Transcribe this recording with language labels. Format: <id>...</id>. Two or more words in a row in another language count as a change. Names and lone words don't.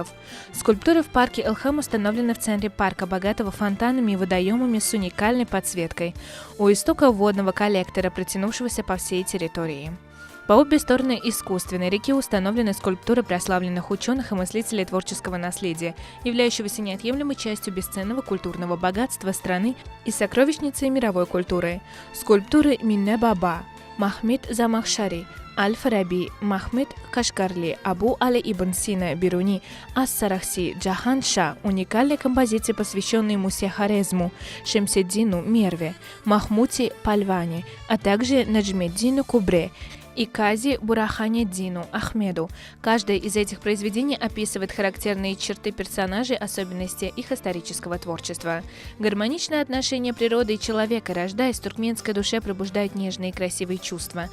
<ru>Скульптуры в парке Илхам установлены в центре парка, богатого фонтанами и водоемами с уникальной подсветкой, у истока водного коллектора, протянувшегося по всей территории. По обе стороны искусственной реки установлены скульптуры прославленных ученых и мыслителей творческого наследия, являющегося неотъемлемой частью бесценного культурного богатства страны и сокровищницей мировой культуры. Скульптуры Минне Баба, Махмед Замахшари, Аль-Фараби, Махмед Кашгарли, Абу Али Ибн Сина Бируни, Ас-Сарахси, Джахан Ша, уникальные композиции, посвященные Мусе Хорезму, Шемседдину Мерве, Махмути Пальвани, а также Наджмеддину Кубре и Кази Бураханеддину Ахмеду. Каждое из этих произведений описывает характерные черты персонажей, особенности их исторического творчества. Гармоничное отношение природы и человека, рождаясь в туркменской душе, пробуждает нежные и красивые чувства.</ru>